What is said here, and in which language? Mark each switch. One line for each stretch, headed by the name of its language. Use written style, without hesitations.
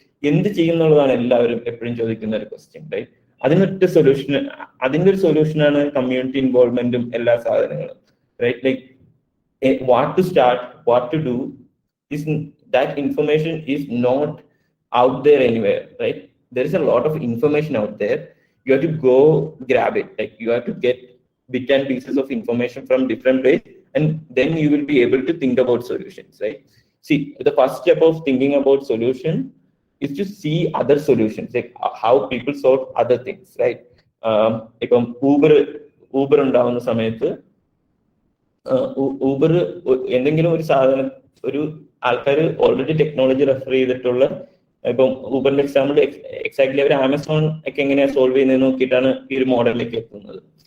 Malayalam: എന്ത് ചെയ്യുന്നുള്ളതാണ് എല്ലാവരും എപ്പോഴും ചോദിക്കുന്ന ഒരു ക്വസ്റ്റ്യൻ, റൈറ്റ്? അതിന്റെ ഒരു സൊല്യൂഷനാണ് കമ്മ്യൂണിറ്റി ഇൻവോൾവ്മെന്റും എല്ലാ സാധനങ്ങളും, right?
English: Like what to start, what to do, is that information is not out there anywhere, right? There is a lot of information out there. You have to go grab it. Like you have to get bits and pieces of information from different places, and then you will be able to think about solutions, right? See, the first step of thinking about solution is to see other solutions, like how people solve other things, right?
Malayalam: ഇപ്പം Uber ഉണ്ടാവുന്ന സമയത്ത് Uber എന്തെങ്കിലും ഒരു സാധനം, ഒരു ആൾക്കാർ already technology refer ചെയ്തിട്ടുള്ള, ഇപ്പം ഊബറിന്റെ എക്സാമ്പിൾ എക്സാക്ട്ലി അവർ ആമസോൺ ഒക്കെ എങ്ങനെയാ സോൾവ് ചെയ്യുന്നത് നോക്കിയിട്ടാണ് ഈ ഒരു മോഡലിലേക്ക് എത്തുന്നത്.